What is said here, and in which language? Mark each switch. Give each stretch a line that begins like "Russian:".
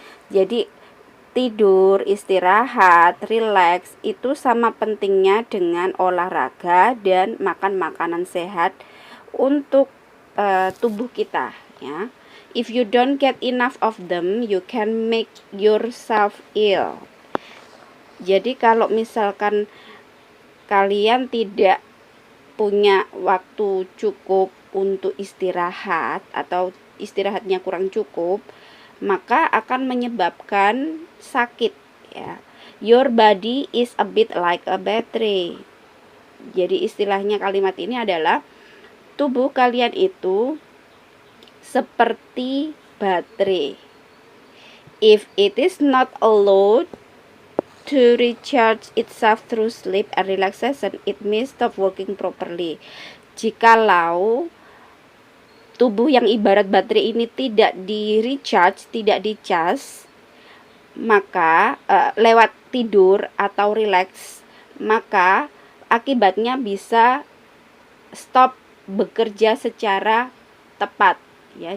Indonesian: Jadi tidur, istirahat, relax itu sama pentingnya dengan olahraga dan makan makanan sehat untuk tubuh kita, ya.
English: If you don't get enough of them, you can make yourself ill.
Indonesian: Jadi kalau misalkan kalian tidak punya waktu cukup untuk istirahat atau istirahatnya kurang cukup, maka akan menyebabkan sakit, ya.
English: Your body is a bit like a battery.
Indonesian: Jadi istilahnya kalimat ini adalah tubuh kalian itu seperti baterai.
English: If it is not allowed to recharge itself through sleep and relaxation, it may stop working properly.
Indonesian: Jikalau tubuh yang ibarat baterai ini tidak di-recharge, tidak di-charge, maka lewat tidur atau relax, maka akibatnya bisa stop bekerja secara tepat, ya.